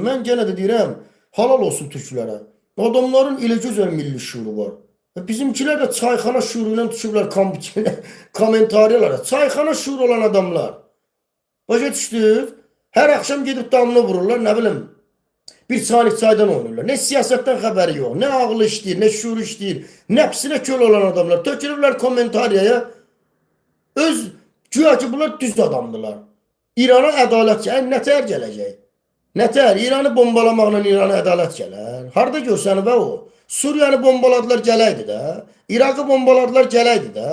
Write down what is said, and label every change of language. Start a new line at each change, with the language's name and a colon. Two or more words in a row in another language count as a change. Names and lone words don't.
Azerbaijani: Mən genə də deyirəm, halal olsun türklərə. Adamların elə gözəl milli şuuru var. Bizimkilər də çayxana şuuru ilə düşüblər komentariyalara. Çayxana şuuru olan adamlar. Başa düşdünüz? Hər axşam gedib damla vururlar, nə bilim. Bir çaylık çaydan oynayırlar.
Turkish: Ne siyasetten haberi yok. Ne ağlı işleyir, ne şuur işleyir. Nefsine köl olan adamlar.
Azerbaijani: Tökülürler komentariyaya. Öz güya ki bunlar düz adamdılar. İran'a ədalət gəlir. Nətər gələcək? Nətər? İranı bombalamaqla İran'a ədalət gələr. Harada görsənib o? Suriyanı bombaladılar, gələydi də. İraqı bombaladılar, gələydi də.